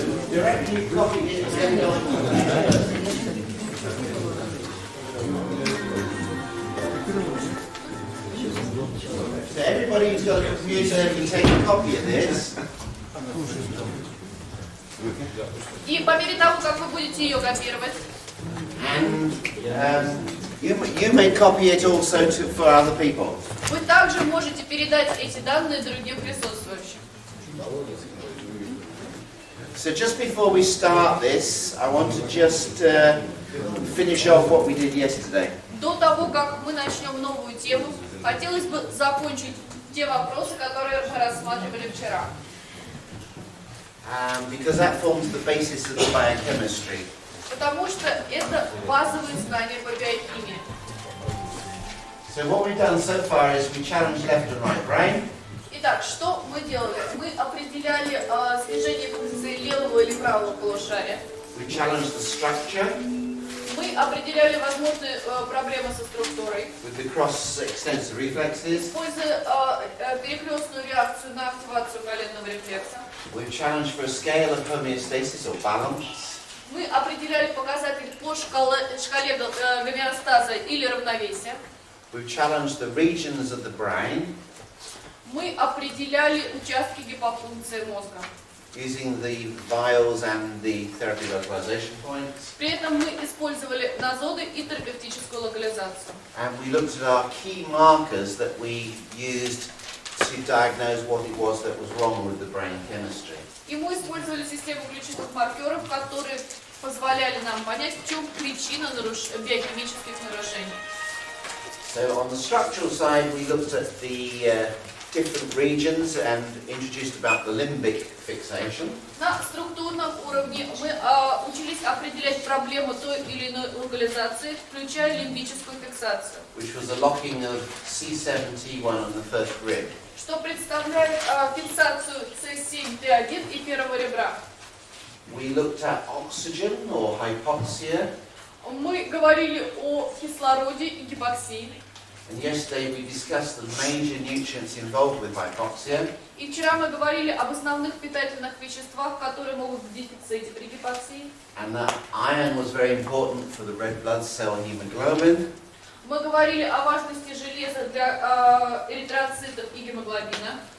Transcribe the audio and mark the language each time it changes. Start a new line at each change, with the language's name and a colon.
English: Directly copy it and send it on. So everybody who's got a computer can take a copy of this.
Russian: И по мере того, как вы будете ее копировать,
English: And you may copy it also for other people.
Russian: вы также можете передать эти данные другим присутствующим.
English: So just before we start this, I want to just finish off what we did yesterday.
Russian: До того, как мы начнем новую тему, хотелось бы закончить те вопросы, которые мы рассматривали вчера.
English: Because that forms the basis of the biochemistry.
Russian: Потому что это базовые знания по биохимии.
English: So what we've done so far is we challenged left and right brain.
Russian: Итак, что мы делали? Мы определяли снижение функции левого или правого полушария.
English: We challenged the structure
Russian: Мы определяли возможные проблемы со структурой,
English: with the cross-extensor reflexes.
Russian: используя перекрестную реакцию на активацию коленного рефлекса.
English: We've challenged for a scale of homeostasis or balance.
Russian: Мы определяли показатель по шкале гомеостаза или равновесия.
English: We've challenged the regions of the brain
Russian: Мы определяли участки гипофункции мозга.
English: using the vials and the therapy localization points.
Russian: При этом мы использовали нозоды и терапевтическую локализацию.
English: And we looked at our key markers that we used to diagnose what it was that was wrong with the brain chemistry.
Russian: И мы использовали систему ключевых маркеров, которые позволяли нам понять, в чем причина биохимических нарушений.
English: So on the structural side, we looked at the different regions and introduced about the limbic fixation.
Russian: На структурном уровне мы учились определять проблему той или иной локализации, включая лимбическую фиксацию,
English: Which was the locking of C7T1 on the first rib.
Russian: что представляет фиксацию C7T1 и первого ребра.
English: We looked at oxygen or hypoxia.
Russian: Мы говорили о кислороде и гипоксии.
English: And yesterday we discussed the major nutrients involved with hypoxia.
Russian: И вчера мы говорили об основных питательных веществах, которые могут в дефиците при гипоксии.
English: And that iron was very important for the red blood cell hemoglobin.
Russian: Мы говорили о важности железа для эритроцитов и гемоглобина.